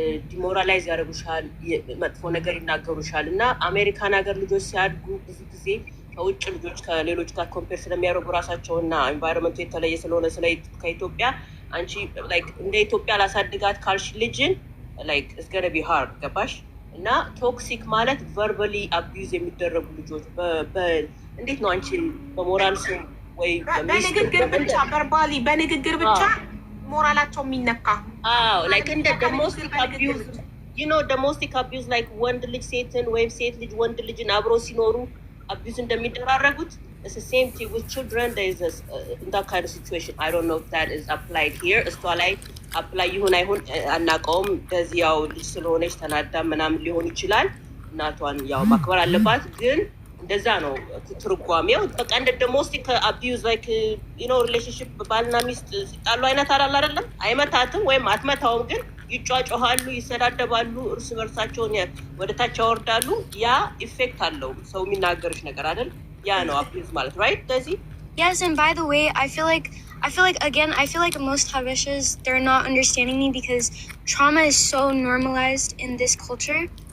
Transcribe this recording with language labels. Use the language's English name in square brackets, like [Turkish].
[Amharic] ዲሞራላይዝ ያደርጉሻል መጥፎ ነገር ይናገሩሻል እና አሜሪካን ሀገር ልጆች ሲያድጉ ብዙ ጊዜ ከውጭ ልጆች ከሌሎች ጋር ኮምፔር ስለሚያደርጉ ራሳቸውና ኤንቫይሮንመንቱ የተለየ ስለሆነ ከኢትዮጵያ አንቺ ላይክ እንደ ኢትዮጵያ ላሳድጋት ካልሽ ልጅን ላይክ [English] it's gonna be hard [Amharic] ገባሽ እና ቶክሲክ ማለት [English] verbally abuse [Amharic] የሚደረጉ ልጆች እንዴት ነው አንቺ በሞራል ወይ በንግግር ብቻ በርባሊ በንግግር ብቻ ሞራላቸው የሚነካ [English] like in the domestic abuse, you know, domestic abuse like [Amharic] ወንድ ልጅ ሴትን ወይም ሴት ልጅ ወንድ ልጅን አብሮ ሲኖሩ abuse እንደሚደራረጉት, [English] it's the same thing with children. There is that kind of situation. I don't know if that is applied here. [Amharic] እሷ ላይ apply ይሁን አይሁን አናውቀውም። በዚህ ያው ልጅ ስለሆነች ተናዳ ምናምን ሊሆን ይችላል። እናቷን ያው ማክበር አለባት ግን እንደዛ ነው ትርጓሜው። በቃ እንደ ዶሜስቲክ አቢዩዝ ላይክ ዩ ኖ ሪሌሽንሺፕ ባልና ሚስት ሲጣሉ አይነት አይደለም። አይመታትም ወይም አትመታውም፣ ግን ይጫጫሃሉ፣ ይሰዳደባሉ፣ እርስ በርሳቸውን ወደ ታች ያወርዳሉ። ያ ኢፌክት አለው ሰው የሚናገርሽ ነገር አይደል? ያ ነው አቢዩዝ ማለት right? [English] Daisy? Yes, and by the way, I feel like again, I feel like most Habeshas, they're not understanding me because trauma is so normalized in this culture.